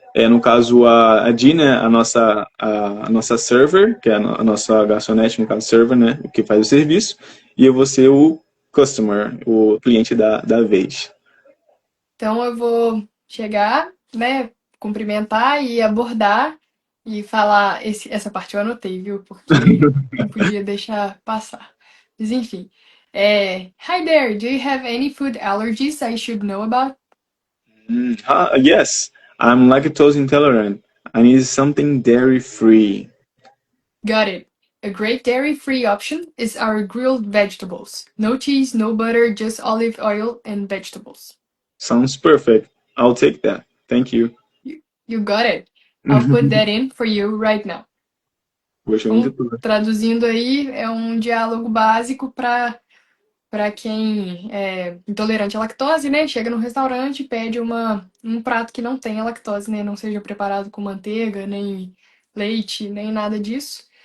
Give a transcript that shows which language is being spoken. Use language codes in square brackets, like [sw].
[pt] No caso, a Di, né, a nossa server, que é a nossa garçonete, no caso server, né, que faz o serviço, e eu vou ser o customer, o cliente da vez. Então eu vou chegar, né, cumprimentar e abordar e falar. Essa parte eu anotei, viu? Porque não podia deixar passar. Mas enfim. [en] Hi there, do you have any food allergies I should know about? Yes, I'm lactose intolerant. I need something dairy-free. Got it. A great dairy-free option is our grilled vegetables. No cheese, no butter, just olive oil and vegetables. Sounds perfect. I'll take that. Thank you. You got it. I'll put that in for you right now. [pt] Poxa, muito Então, tudo. traduzindo aí, é um diálogo básico para quem é intolerante à lactose, né? Chega no restaurante e pede um prato que não tenha lactose, né? Não seja preparado com manteiga, nem leite, nem nada disso.